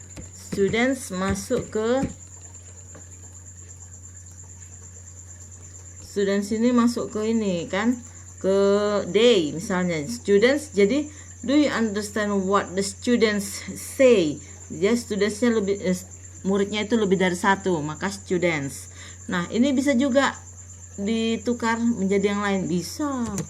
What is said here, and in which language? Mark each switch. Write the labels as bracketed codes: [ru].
[id] Students masuk ke, students ini masuk ke ini kan, ke they misalnya. [en] Students, [id] jadi [en] do you understand what the students say? [id] Dia studentsnya lebih, muridnya itu lebih dari satu, maka students. Nah, ini bisa juga ditukar menjadi yang lain, bisa.